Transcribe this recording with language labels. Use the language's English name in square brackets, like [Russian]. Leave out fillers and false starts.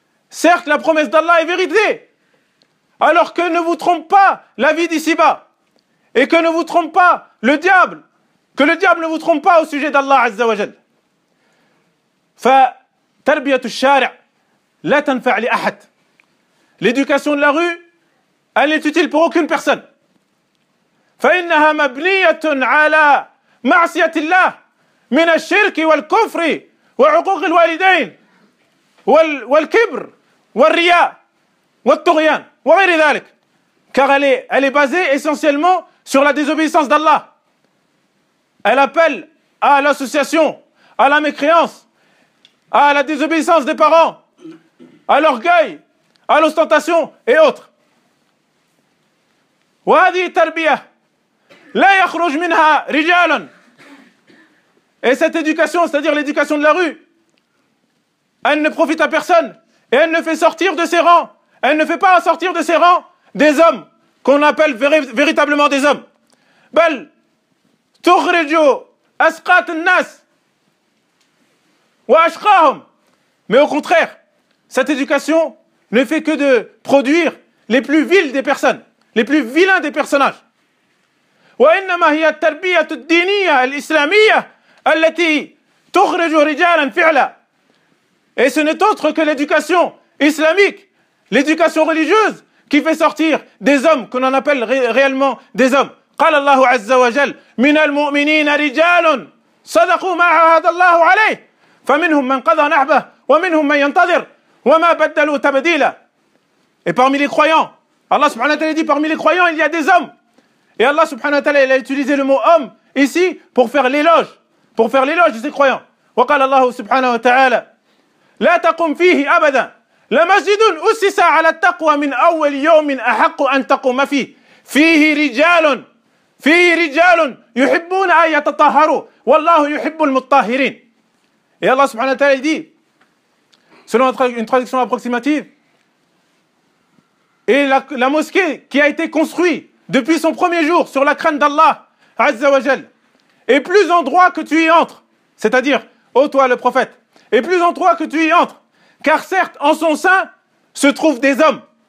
[French] Certes, la promesse d'Allah est vérité, alors que ne vous trompe pas la vie d'ici-bas, et que ne vous trompe pas le diable, que le diable ne vous trompe pas au sujet d'Allah Azza wa Jal. [Arabic] فَتَرْبِيَةُ الشَّارِعُ لَا تَنْفَعْ لِأَحَدٍ. [French] L'éducation de la rue, elle n'est utile pour aucune personne. [Arabic] فَإِنَّهَا مَبْنِيَةٌ عَلَى معصية الله من الشرك والكفر وعقوق الوالدين والكبر والرياء والطغيان وغير ذلك. [French] Car elle est basée essentiellement sur la désobéissance d'Allah. Elle appelle à l'association, à la mécréance, à la désobéissance des parents, à l'orgueil, à l'ostentation et autres. [Arabic] وهذه التربية لا يخرج منها رجال. [French] Et cette éducation, c'est-à-dire l'éducation de la rue, elle ne profite à personne. Et elle ne fait sortir de ses rangs. Elle ne fait pas sortir de ses rangs des hommes qu'on appelle véritablement des hommes. [Arabic] Bal tukhriju asqat an-nas wa ashqahum. [French] Mais au contraire, cette éducation ne fait que de produire les plus vils des personnes, les plus vilains des personnages. [Arabic] Wa innama hiya at-tarbiyah ad-diniyah al-islamiyah. [French] Et ce n'est autre que l'éducation islamique, l'éducation religieuse qui fait sortir des hommes qu'on en appelle réellement des hommes. [Arabic] قال الله عز وجل من المؤمنين رجال صدقوا ما عهد الله عليه فمنهم من قضى نحبه ومنهم من ينتظر وما بدلوا تبديلا. [French] Et parmi les croyants, Allah subhanahu wa ta'ala dit parmi les croyants il y a des hommes. Et Allah subhanahu wa ta'ala, il a utilisé le mot homme ici pour faire l'éloge. Pour faire l'éloge de ses croyants. [Arabic] وقال الله سبحانه وتعالى لا تقوم فيه أبدا لمسجد أسس على التقوى من أول يوم أحق أن تقوم فيه فيه رجال فيه رجال يحبون أن يتطهروا والله يحب المطهرين. [French] Et Allah subhanahu wa ta'ala dit, selon une traduction approximative, et la mosquée qui a été construite depuis son premier jour sur la crainte d'Allah, Azza wa Jal, est plus en droit que tu y entres, c'est-à-dire, ô toi le prophète, est plus en droit que tu y entres, car certes, en son sein se trouvent des hommes.